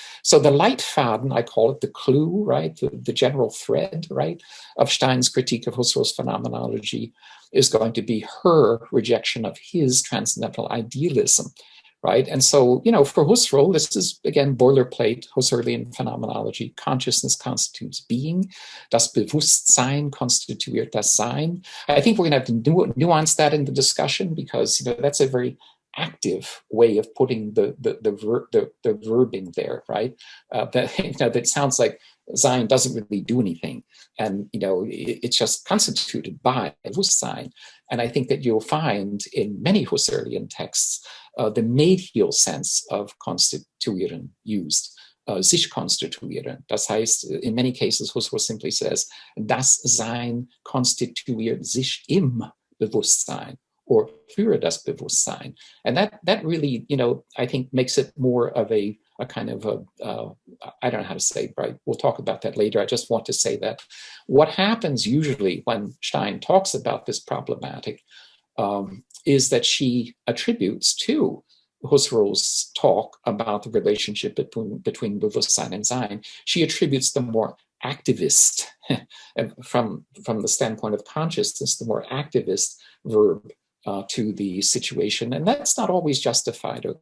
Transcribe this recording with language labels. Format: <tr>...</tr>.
<en>So the Leitfaden, I call it the clue, right? The general thread, right, of Stein's critique of Husserl's phenomenology is going to be her rejection of his transcendental idealism, right? And so, for Husserl, this is, again, boilerplate Husserlian phenomenology. Consciousness constitutes being.</en> <de>Das Bewusstsein konstituiert das Sein.</de> <en>I think we're going to have to nuance that in the discussion, because, that's a very active way of putting the verbing there, right? That sounds like Sein doesn't really do anything, and it's just constituted by Bewusstsein. And I think that you'll find in many Husserlian texts the Medial sense of konstituieren used.</en> <de>Sich konstituieren. Das heißt,</de> <en>in many cases, Husserl simply says,</en> <de>das Sein konstituiert sich im Bewusstsein,</de> <en>or</en> <de>für das Bewusstsein.</de> <en>And that really, I think makes it more of a kind of I don't know how to say it, right? We'll talk about that later. I just want to say that what happens usually when Stein talks about this problematic is that she attributes to Husserl's talk about the relationship between Bewusstsein and Sein, she attributes the more activist, from the standpoint of consciousness, the more activist verb to the situation, and that's not always justified.</en>